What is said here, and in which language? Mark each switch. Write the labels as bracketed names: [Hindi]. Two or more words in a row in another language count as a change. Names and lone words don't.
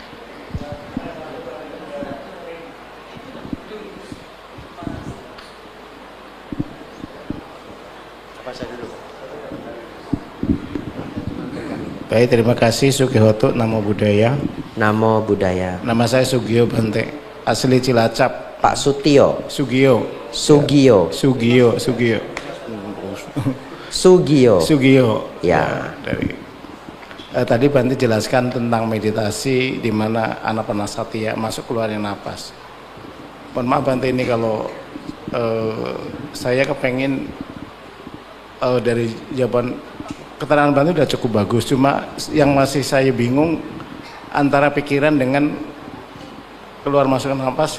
[Indonesian] Baik, terima kasih Sugihoto, [Pali] Namo Buddhaya. Namo Buddhaya. [Indonesian] Nama saya Sugio Bante, asli Cilacap. Pak Sutio. Sugio. Sugio. Sugio. Sugio. Sugio. Sugio. Ya. Dari tadi Bante jelaskan tentang meditasi di mana anapanasati, ya, masuk keluarnya napas. Mohon maaf Bante, ini kalau saya kepengen dari jawaban keterangan Bante udah cukup bagus, cuma yang masih saya bingung antara pikiran dengan keluar masuk napas.